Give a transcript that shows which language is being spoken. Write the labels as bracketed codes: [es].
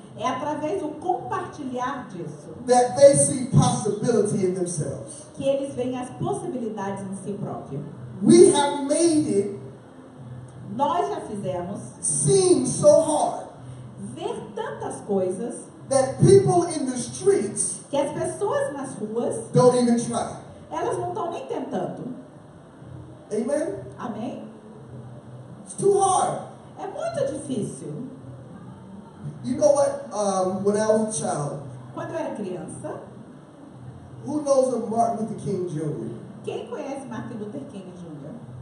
[pt] É através do compartilhar disso [en] that they see possibility in themselves. [pt] Que eles veem as possibilidades em si próprio. [en] We have made it [pt] Nós já fizemos [en] seem so hard [pt] ver tantas coisas [en] that people in the streets [pt] que as pessoas nas ruas [en] don't even try. [pt] Elas não estão nem tentando. [en] Amen? [pt] Amém? [en] It's too hard. [pt] É muito difícil. [en] You know what? When I was a child, [pt] quando eu era criança, [en] who knows of Martin Luther King Jr.? [pt] Quem conhece Martin Luther King Jr.?